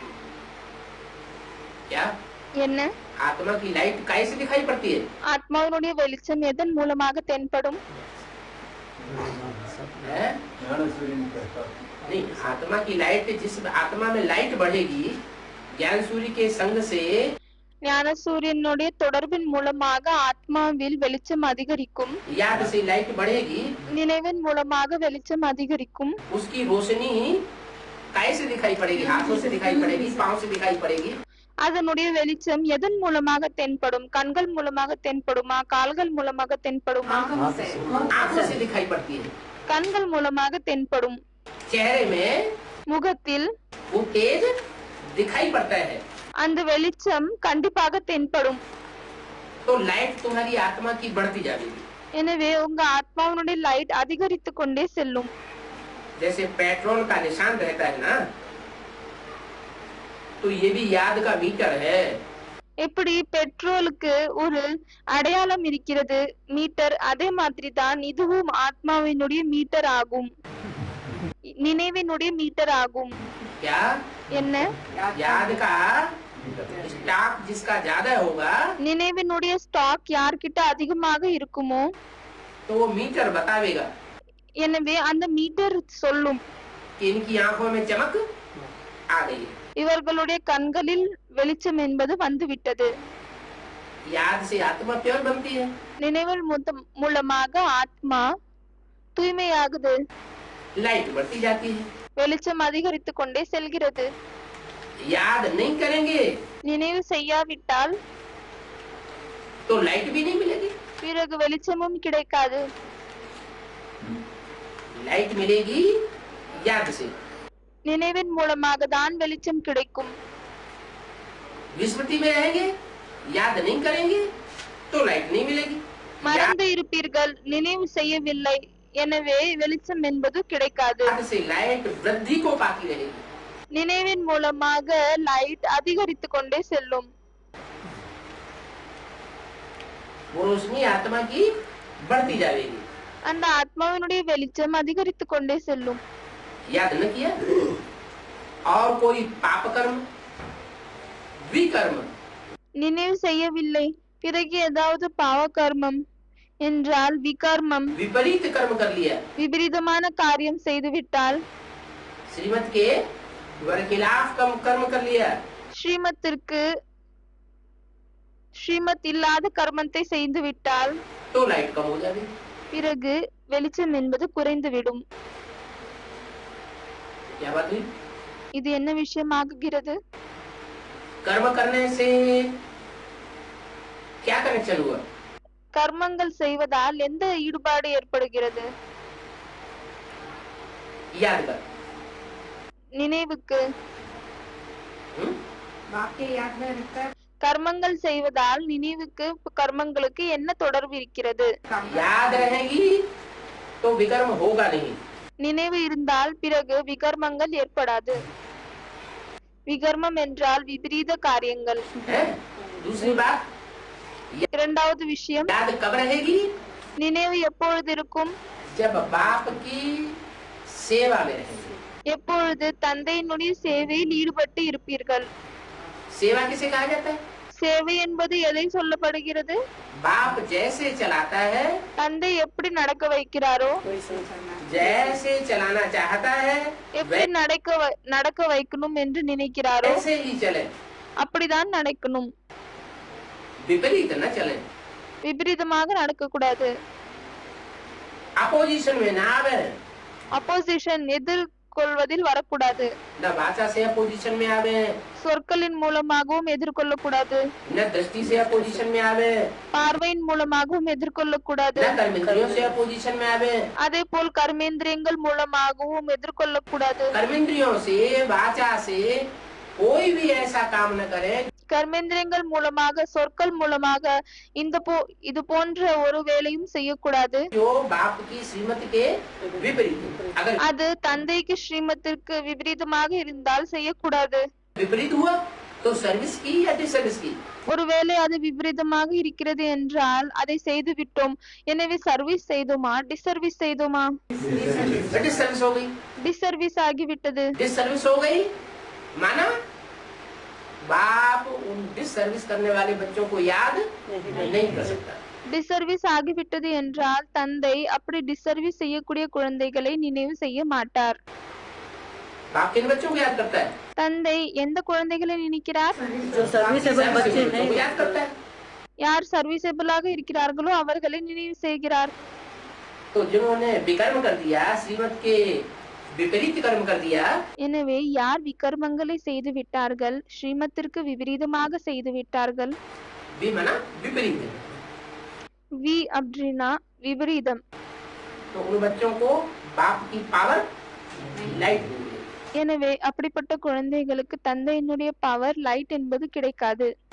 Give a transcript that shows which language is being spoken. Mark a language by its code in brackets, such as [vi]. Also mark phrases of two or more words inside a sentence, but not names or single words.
[hi] क्या [ta] என்ன? [hi] आत्मा की लाइट कैसे दिखाई पड़ती है? [ta] ஆத்மாவினுடைய வெளிச்சம் எதன் மூலமாக தென்படும்? [hi] है? नहीं, आत्मा की लाइट, जिस आत्मा में लाइट बढ़ेगी ज्ञान सूर्य के संग से, [ta] ஞான சூரியனுடைய தொடர்பின் மூலமாக ஆத்மாவில் வெளிச்சம் அதிகரிக்கும். [hi] याद से लाइट बढ़ेगी, [ta] நினைவின் மூலமாக வெளிச்சம் அதிகரிக்கும். [hi] उसकी रोशनी कैसे दिखाई पड़ेगी? हाथों से दिखाई पड़ेगी, पाँव से दिखाई पड़ेगी? [ta] அதனுடைய வெளிச்சம் எதன் மூலமாக தென்படும்? கண்கள் மூலமாக தென்படுமா, கால்கள் மூலமாக தென்படுமா? [hi] आंखों से दिखाई पड़ती है। [ta] கண்கள் மூலமாக தென்படும். [hi] चेहरे में [ta] முகத்தில் [hi] वो तेज दिखाई पड़ता है। [ta] அந்த வெளிச்சம் கண்டிப்பாக தென்படும். [hi] तो लाइट तुम्हारी आत्मा की बढ़ती जाएगी। [ta] எனவே உங்க ஆத்மாவினுடைய லைட் அதிகரித்து கொண்டே செல்லும். [hi] जैसे पेट्रोल का निशान रहता है ना, तो ये भी याद का मीटर है। [ta] எப்படி பெட்ரோலுக்கு ஒரு அடையாளம் இருக்கிறது, மீட்டர், அதே மாதிரி தான் இதுவும் ஆத்மாவினுடைய மீட்டர் ஆகும், நினைவினுடைய மீட்டர் ஆகும். [hi] क्या [ta] என்ன? [hi] याद का स्टॉक जिसका ज्यादा होगा, [ta] நினைவினுடைய ஸ்டாக் யார்கிட்ட அதிகமாக இருக்குமோ [hi] तो वो मीटर बतावेगा [ta] எனவே அந்த மீட்டர் சொல்லும் [hi] कि इनकी आंखों में चमक आ गई है। [ta] இவர்களுடைய கண்களில் வெளிச்சம் என்பது வந்துவிட்டது. [hi] याद से आत्मा प्योर बनती है, [ta] நினைவில் மூலமாக ஆத்மா தூய்மையாகுது, [hi] लाइट बढ़ती जाती है। [ta] வெளிச்சம் அதிகரித்து கொண்டே செல்கிறது. [hi] याद नहीं करेंगे [ta] நினைவு செய்யாவிட்டால் [hi] तो लाइट भी नहीं मिलेगी। [ta] பிறகு வெளிச்சமும் கிடைக்காது. [hi] लाइट मिलेगी याद से। [ta] நினைவின் மூலமாக தான் வெளிச்சம் கிடைக்கும். [hi] विस्मृति में रहेंगे, याद नहीं करेंगे तो लाइट नहीं मिलेगी। [ta] மறந்து இருப்பீர்கள், நினைவு செய்யவில்லை, எனவே வெளிச்சம் என்பது கிடைக்காது. [hi] याद से लाइट वृद्धि को पाती रहेगी। [ta] நினைவின் மூலமாக லைட் அதிகரித்து கொண்டே செல்லும். [hi] वो रोशनी आत्मा की बढ़ती जाएगी। [ta] அந்த ஆத்மாவினுடைய வெளிச்சம் அதிகரித்து கொண்டே செல்லும். [hi] याद न किया और कोई पाप कर्म, विकर्म, [ta] நினைவு செய்யவில்லை, பிறகு ஏதாவது பாவ கர்மம் என்றால் விகர்மம், [hi] विपरीत कर्म कर लिया, [ta] விபரீதமான காரியம் செய்துவிட்டால், [hi] श्रीमत के खिलाफ कर्म कर लिया, [ta] ஸ்ரீமத் இல்லாத கர்மத்தை செய்துவிட்டால் [hi] तो लाइट कम हो जाएगी। [ta] பிறகு வெளிச்சம் என்பது குறைந்துவிடும். [hi] क्या बात हुई? [ta] இது என்ன விஷயமாகுகிறது? [hi] कर्म करने से क्या कनेक्शन हुआ? [ta] கர்மங்கள் செய்வதால் எந்த ஈடுபாடு ஏற்படுகிறது? [hi] याद कर। [ta] நினைவுக்கு. [hi] वाक्य याद में रहता है। [ta] கர்மங்கள் செய்வதால் நினைவுக்கு கர்மங்களுக்கு என்ன தொடர்பு இருக்கிறது? [hi] याद रहेगी तो विकर्म होगा नहीं। [ta] நினைவு இருந்தால் பிறகு விகர்மங்கள் ஏற்படாது. விகர்மம் என்றால் விபரீத காரியங்கள். [hi] दूसरी बात, [ta] இரண்டாவது விஷயம், [hi] याद कब रहेगी? [ta] நினைவு எப்பொழுது இருக்கும்? [hi] जब बाप की सेवा में रहेंगे। [ta] எப்பொழுது தந்தையினுடைய சேவையில் ஈடுபட்டு இருப்பீர்கள். [hi] सेवा किसे कहा जाता है? [ta] சேவை என்பது எதை சொல்லப்படுகிறது? [hi] बाप जैसे चलाता है, [ta] தந்தை எப்படி நடக்க வைக்கிறாரோ, [hi] जैसे चलाना चाहता है, [ta] எப்படி நடக்க வைக்கணும் என்று நினைக்கிறாரோ [hi] वैसे ही चले, [ta] அப்படிதான் நடக்கணும். [hi] विपरीत न चले, [ta] விபரீதமாக நடக்க கூடாது. [hi] अपोजिशन में ना आवे, [ta] அப்போசிஷன் எதிர்கொள்வதில் வரக்கூடாது. [hi] न भाषा से अपोजिशन में आवे, [ta] சொற்களின் மூலமாகவும் எதிர்கொள்ளக்கூடாது, [hi] न दृष्टि से अपोजिशन में आवे, [ta] பார்வையின் மூலமாகவும் எதிர்கொள்ளக்கூடாது, [hi] न कर्मेंद्रियों से अपोजिशन में आवे। [ta] அதே போல் கர்மேந்திரியங்கள் மூலமாகவும் எதிர்கொள்ளக்கூடாது. [hi] कर्मेंद्रियों से, वाचा से कोई भी ऐसा काम न करे [ta] கர்மேந்திரியங்கள் மூலமாக, சொற்கள் மூலமாக இது போன்ற ஒரு வேலையும் செய்யக்கூடாது [hi] जो बाप की श्रीमत के विपरीत। अगर [ta] அது தந்தைக்கு ஸ்ரீமத்திற்கு விபரீதமாக இருந்தால் செய்யக்கூடாது. [hi] विपरीत हुआ तो सर्विस की या डिसर्विस की? [ta] ஒருவேளை அது விபரீதமாக இருக்கிறது என்றால் அதை செய்து விட்டோம். எனவே சர்வீஸ் செய்தோமா டிசர்வீஸ் செய்தோமா? [hi] डिसर्विस हो गई। [ta] டிசர்வீஸ் ஆகிவிட்டது. [hi] डिसर्विस हो गई माना बाप उन डिसर्विस करने वाले बच्चों को याद नहीं कर सकता। [ta] டிசர்வீஸ் ஆகிவிட்டது என்றால் தந்தை அப்படி டிசர்வீஸ் செய்யக்கூடிய குழந்தைகளை நினைவு செய்ய மாட்டார். [hi] बाप किन बच्चों को याद करता है? [ta] தந்தை எந்த குழந்தைகளை நினைக்கிறார்? [hi] जो सर्विसेबल बच्चे बच्चों को नहीं याद करता है। [ta] யார் சர்வீசபிளாக இருக்கிறார்களோ அவர்களை நினைவு செய்கிறார். [hi] तो जिन्होंने विकर्म कर दिया, श्रीमत के विपरीत कर्म कर दिया, [ta] எனவே யார் விகர்மங்களை செய்து விட்டார்கள், ஸ்ரீமத்திற்கு விபரீதமாக செய்து விட்டார்கள். [hi] वी मना विपरीत, [ta] வி அப்படின்னா விபரீதம். [hi] तो उन बच्चों को बाप की [en] power light [hi] हो गई। [ta] எனவே அப்படிப்பட்ட குழந்தைகளுக்கு தந்தையினுடைய [en] power light [ta] என்பது கிடைக்காது.